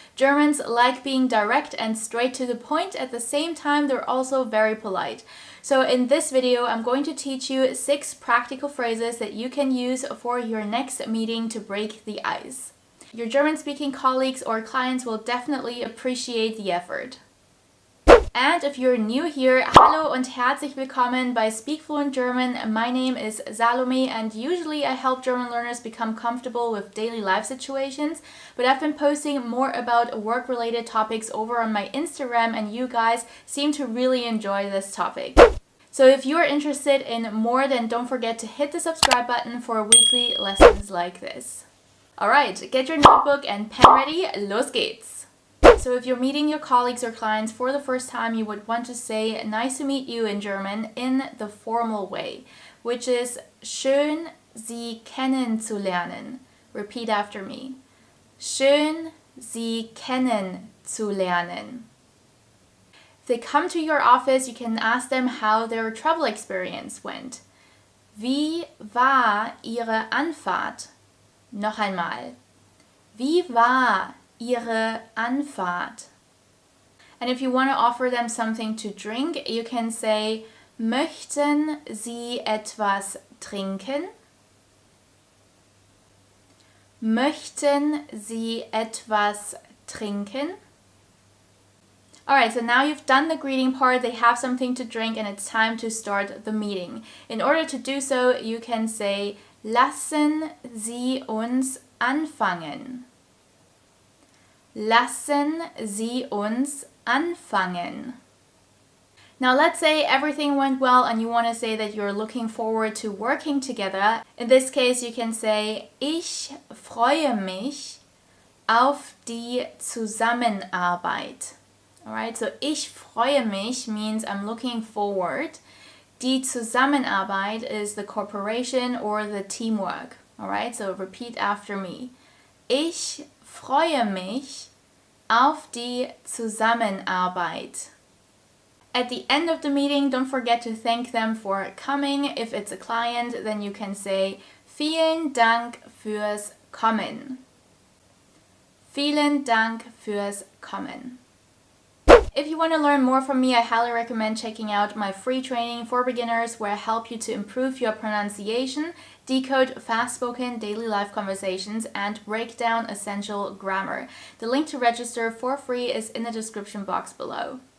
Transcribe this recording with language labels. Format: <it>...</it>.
<en>Germans like being direct and straight to the point. At the same time, they're also very polite. So in this video, I'm going to teach you 6 practical phrases that you can use for your next meeting to break the ice. Your German-speaking colleagues or clients will definitely appreciate the effort. And if you're new here,</en> <de>hallo und herzlich willkommen bei</de> <en>Speak Fluent German. My name is Salome and usually I help German learners become comfortable with daily life situations, but I've been posting more about work-related topics over on my Instagram and you guys seem to really enjoy this topic. So if you're interested in more, then don't forget to hit the subscribe button for weekly lessons like this. Alright, get your notebook and pen ready,</en> <de>los geht's!</de> <en>So if you're meeting your colleagues or clients for the first time, you would want to say nice to meet you in German in the formal way, which is</en> <de>schön Sie kennenzulernen.</de> <en>Repeat after me.</en> <de>Schön Sie kennenzulernen.</de> <en>If they come to your office, you can ask them how their travel experience went.</en> <de>Wie war Ihre Anfahrt? Noch einmal. Wie war Ihre Anfahrt?</de> <en>And if you want to offer them something to drink, you can say,</en> <de>möchten Sie etwas trinken? Möchten Sie etwas trinken?</de> <en>Alright, so now you've done the greeting part, they have something to drink and it's time to start the meeting. In order to do so, you can say,</en> <de>lassen Sie uns anfangen. Lassen Sie uns anfangen.</de> <en>Now let's say everything went well and you want to say that you're looking forward to working together. In this case you can say,</en> <de>ich freue mich auf die Zusammenarbeit.</de> <en>Alright, so</en> <de>ich freue mich</de> <en>means I'm looking forward.</en> <de>Die Zusammenarbeit</de> <en>is the cooperation or the teamwork. Alright, so repeat after me.</en> <de>Ich freue mich auf die Zusammenarbeit.</de> <en>At the end of the meeting, don't forget to thank them for coming. If it's a client, then you can say</en> <de>vielen Dank fürs Kommen. Vielen Dank fürs Kommen.</de> <en>If you want to learn more from me, I highly recommend checking out my free training for beginners where I help you to improve your pronunciation, decode fast-spoken daily life conversations, and break down essential grammar. The link to register for free is in the description box below.</en>